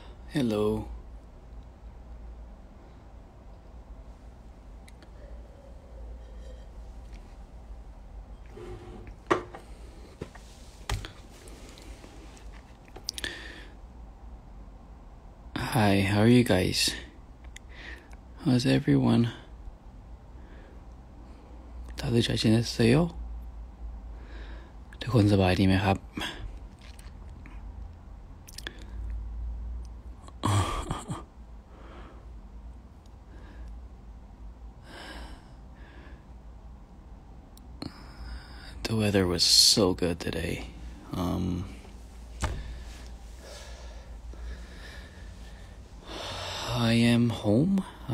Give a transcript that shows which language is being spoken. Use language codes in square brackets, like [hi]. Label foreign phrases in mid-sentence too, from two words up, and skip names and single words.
[en] Hello. Hi, how are you guys? How's everyone? [ko] 大家잘 지냈어요? [th] ทุกคนสบายดีไหมครับ? [en] The weather was so good today. I am home.